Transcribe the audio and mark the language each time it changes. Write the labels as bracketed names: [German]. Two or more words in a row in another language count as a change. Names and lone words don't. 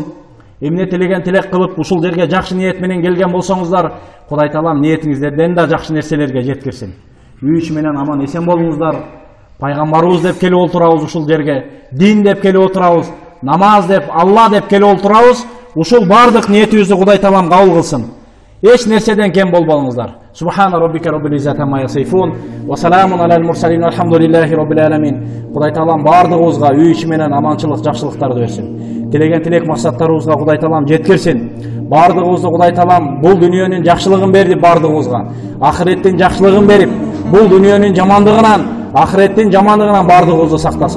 [Kyrgyz] Эмне тилеген тилек кылып ушул жерге жакшы ниет менен келген болсоңуздар, Кудай Таалам ниетиңиздерден да жакшы нерселерге жеткирсин. Үй ичи менен аман эсен болуңуздар. Пайгамбарыбыз деп келип отурабыз ушул жерге, дин деп келип отурабыз, намаз деп, Алла деп келип отурабыз. Ушул бардык ниетибизди Кудай Таалам кабыл кылсын. Эч нерседен кем болбоңуздар. [Arabic] سبحان ربك رب العزة عما يصفون وسلام على المرسلين الحمد لله رب العالمين. [Kyrgyz] Кудай Таалам бардыгыбызга үй ичи менен аманчылык, жакшылыктарды берсин. Тилеген тилек максаттарыбызга Кудай Таалам жеткирсин. Бардыгыбызды Кудай Таалам бул дүйнөнүн жакшылыгын берди бардыгыбызга. Ахиреттин жакшылыгын берип, бул дүйнөнүн жамандыгынан, ахиреттин жамандыгынан бардыгыбызды сактасын.